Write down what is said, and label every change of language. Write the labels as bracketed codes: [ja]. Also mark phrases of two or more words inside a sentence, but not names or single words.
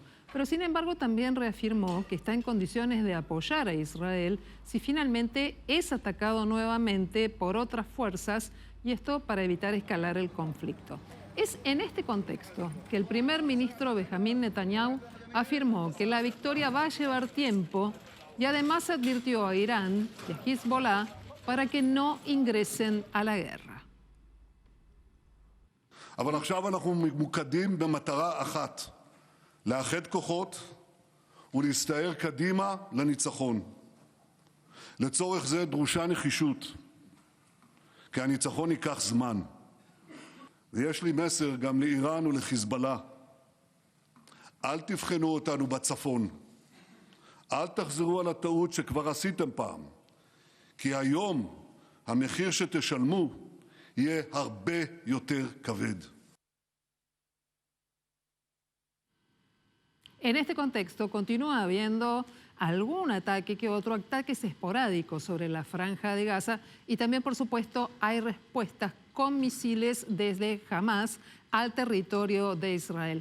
[es] Pero sin embargo también reafirmó que está en condiciones de apoyar a Israel si finalmente es atacado nuevamente por otras fuerzas, y esto para evitar escalar el conflicto. Es en este contexto que el primer ministro Benjamín Netanyahu afirmó que la victoria va a llevar tiempo y además advirtió a Irán y a Hezbollah para que no ingresen a la guerra. [he] אבל עכשיו אנחנו ממוקדים במטרה אחת, לאחד כוחות ולהסתער קדימה לניצחון. לצורך זה דרושה נחישות, כי הניצחון ייקח זמן. ויש לי מסר גם לאיראן ולחיזבאללה. אל תבחנו אותנו בצפון. אל תחזרו על הטעות שכבר עשיתם פעם, כי היום המחיר שתשלמו יהיה הרבה יותר כבד. [es] En este contexto continúa habiendo algún ataque que otro, ataques esporádicos sobre la Franja de Gaza, y también, por supuesto, hay respuestas con misiles desde Hamas al territorio de Israel.